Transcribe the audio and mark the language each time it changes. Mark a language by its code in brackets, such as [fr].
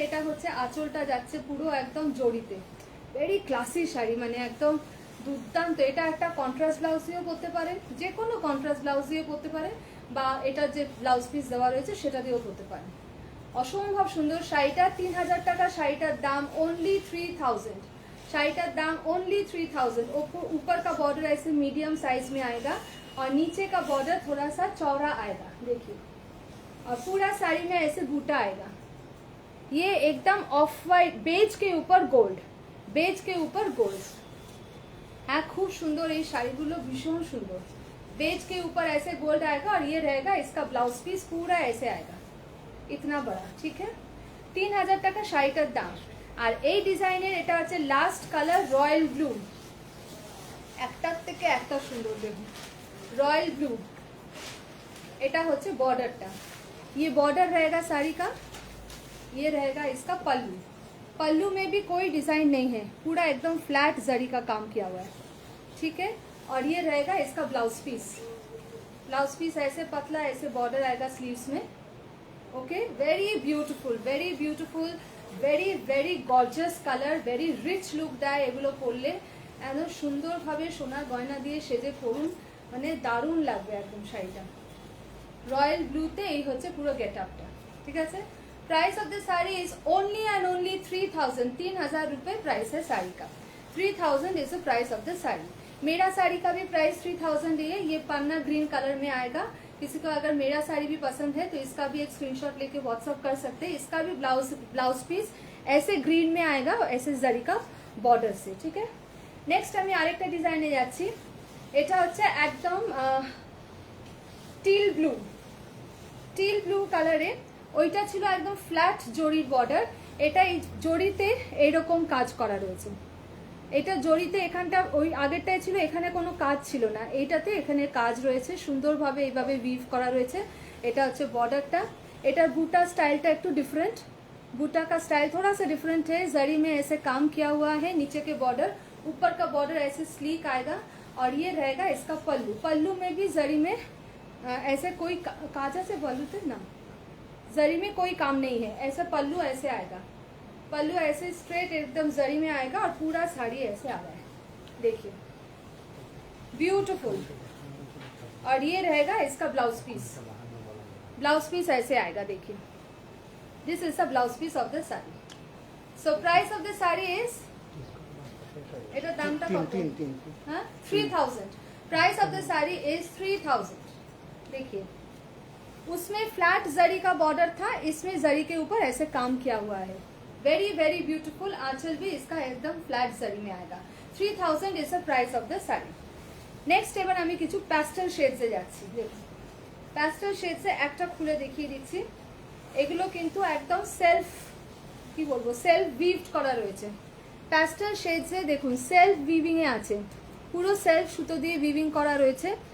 [bn] এটা হচ্ছে আঁচলটা যাচ্ছে পুরো একদম জড়িতে, ভেরি ক্লাসি শাড়ি, মানে একদম দুর্দান্ত। এটা একটা কন্ট্রাস্ট ব্লাউজ দিয়েও পরতে পারেন, যে কোনো কন্ট্রাস্ট ব্লাউজ দিয়ে পরতে পারেন, বা এটা যে ব্লাউজ পিস দেওয়া রয়েছে সেটা দিয়েও পরতে পারেন। অসম্ভব সুন্দর শাড়িটা। 3000 টাকা শাড়িটার দাম, only 3000। শাড়িটার দাম only 3000। [hi] ऊपर का बॉर्डर ऐसे मीडियम साइज में आएगा और नीचे का बॉर्डर थोड़ा सा चौड़ा आएगा, देखिए, और पूरा साड़ी में ऐसे बूटा आएगा। ये एकदम ऑफ वाइट, बेज के ऊपर गोल्ड, बेज के ऊपर गोल्ड। हाँ खूब सुंदर, ये [bn] শাড়িগুলো ভীষণ সুন্দর। [hi] बेज के ऊपर ऐसे गोल्ड आएगा और ये रहेगा इसका ब्लाउज पीस, पूरा ऐसे आएगा, इतना बड़ा, ठीक है। [bn] 3000 টাকা শাড়িটার দাম। আর এই ডিজাইনের এটা হচ্ছে লাস্ট কালার রয়্যাল ব্লু, একটার থেকে একটা সুন্দর, দেখুন रॉयल ब्लू। এটা হচ্ছে বর্ডারটা, [hi] ये बॉर्डर रहेगा साड़ी का, ये रहेगा इसका पल्लू। पल्लू में भी कोई डिजाइन नहीं है, पूरा एकदम फ्लैट जरी का काम किया हुआ है, ठीक है। और ये रहेगा इसका ब्लाउज पीस, ब्लाउज पीस ऐसे पतला, ऐसे बॉर्डर आएगा स्लीव्स में, okay. [en] very beautiful, very beautiful, very very gorgeous colour, very rich look [bn] দেয় এগুলো পরলে। একদম সুন্দরভাবে সোনার গয়না দিয়ে সেজে পরুন, মানে দারুণ লাগবে একদম শাড়িটা। রয়্যাল ব্লুতে এই হচ্ছে পুরো গেট আপটা, ঠিক আছে। [en] Price of the sari is only and only 3000। [hi] 3000 रुपये प्राइस है साड़ी का। [en] 3000 is the price of the sari. [hi] मेरा साड़ी का भी प्राइस 3000 ही है। ये पन्ना ग्रीन कलर में आएगा। किसी को अगर मेरा साड़ी भी पसंद है तो इसका भी एक स्क्रीनशॉट लेके व्हाट्सअप कर सकते हैं। इसका भी ब्लाउज पीस ऐसे ग्रीन में आएगा, ऐसे जरी का बॉर्डर से, ठीक है। [bn] नेक्स्ट আমি আরেকটা ডিজাইনে যাচ্ছি। এটা হচ্ছে একদম টিল ব্লু, টিল ব্লু কালারে। ওইটা ছিল একদম ফ্ল্যাট জরির বর্ডার, এটা এই জরিতে এইরকম কাজ করা রয়েছে। এটা জরিতে এখানটা ওই আগেরটাই ছিল, এখানে কোনো কাজ ছিল না, এইটাতে এখানে কাজ রয়েছে, সুন্দরভাবে এইভাবে উইভ করা রয়েছে। এটা হচ্ছে বর্ডারটা। এটার বুটা স্টাইলটা একটু [hi] डिफरेंट, बूटा का स्टाइल थोड़ा सा डिफरेंट है। जरी में ऐसे काम किया हुआ है, नीचे के बॉर्डर, ऊपर का बॉर्डर ऐसे स्लीक आएगा। और ये रहेगा इसका पल्लू। पल्लू में भी जरी में ऐसे कोई काजा से पल्लू थे ना, जरी में कोई काम नहीं है, ऐसा पल्लू ऐसे आएगा। पल्लू ऐसे स्ट्रेट एकदम जरी में आएगा और पूरा साड़ी ऐसे आ रहा है, देखिए ब्यूटीफुल। और ये रहेगा इसका ब्लाउज पीस, ब्लाउज पीस ऐसे आएगा, देखिए [en] This is the blouse piece of the sari. So price of the sari is, [bn] এটা দামটা কত? হ্যাঁ [en] 3000। Price of the sari is 3000। [hi] देखिए उसमें फ्लैट जरी का बॉर्डर था, इसमें जरी के ऊपर ऐसे काम किया हुआ है। [en] Very very beautiful. [hi] आंचल भी इसका एकदम फ्लैट जरी में आएगा। [en] 3000 is the price of the sari. [bn] Next এবার আমি কিছু প্যাস্টেল শেডসে যাচ্ছি। দেখুন প্যাস্টেল শেডসে একটা খুলে দেখিয়ে দিচ্ছি। এগুলো কিন্তু একদম সেলফ, কি বলবো, সেলফ উইভড করা রয়েছে। প্যাস্টেল শেডসে দেখুন সেলফ উইভিং এ আছে, পুরো সেলফ সুতো দিয়ে উইভিং করা রয়েছে।